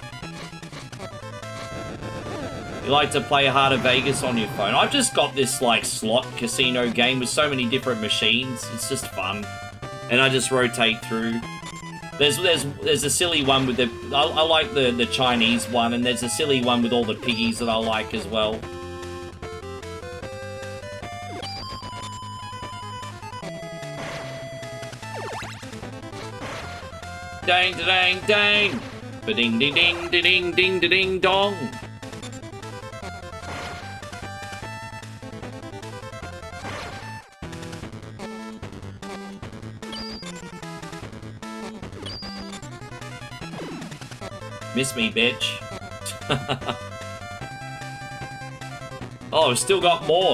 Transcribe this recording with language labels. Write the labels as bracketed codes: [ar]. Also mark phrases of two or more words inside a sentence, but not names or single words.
[en] You like to play Heart of Vegas on your phone? I've just got this, like, slot casino game with so many different machines. It's just fun. And I just rotate through. There's a silly one with the... I like the Chinese one, and there's a silly one with all the piggies that I like as well. Dang, dang, dang. Ba-ding, ding, ding, ding, ding, ding, ding, dong. Miss me, bitch. Oh, we've still got more.